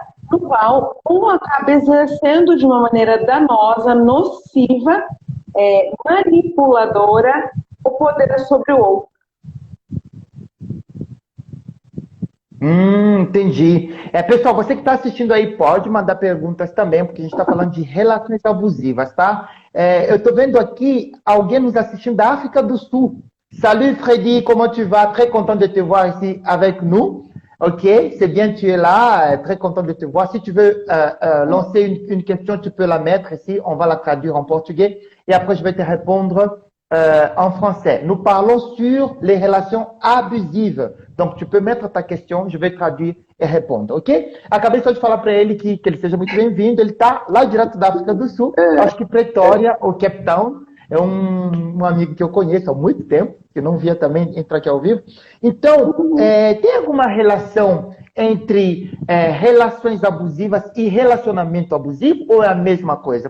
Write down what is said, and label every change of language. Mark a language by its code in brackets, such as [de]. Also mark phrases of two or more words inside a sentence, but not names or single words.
[pt] No qual um acaba exercendo de uma maneira danosa, nociva, manipuladora, o poder sobre o outro. Entendi. Pessoal, você que está assistindo aí pode mandar perguntas também, porque a gente está falando de relações abusivas, tá? Eu estou vendo aqui alguém nos assistindo da África do Sul. [fr] Salut Freddy, comment tu vas? Très content de te voir ici avec nous. Ok, c'est bien, tu es là, très content de te voir. Si tu veux lancer une question, tu peux la mettre ici, on va la traduire en portugais et après je vais te répondre en français. Nous parlons sur les relations abusives. Donc, tu peux mettre ta question, je vais traduire e répondre, ok? [pt] Acabei só de falar para ele que ele seja muito bem-vindo. Ele está lá direto da África do Sul, acho que Pretória ou Cape Town. É um amigo que eu conheço há muito tempo, que não via também entrar aqui ao vivo. Então, tem alguma relação entre relações abusivas e relacionamento abusivo, ou é a mesma coisa?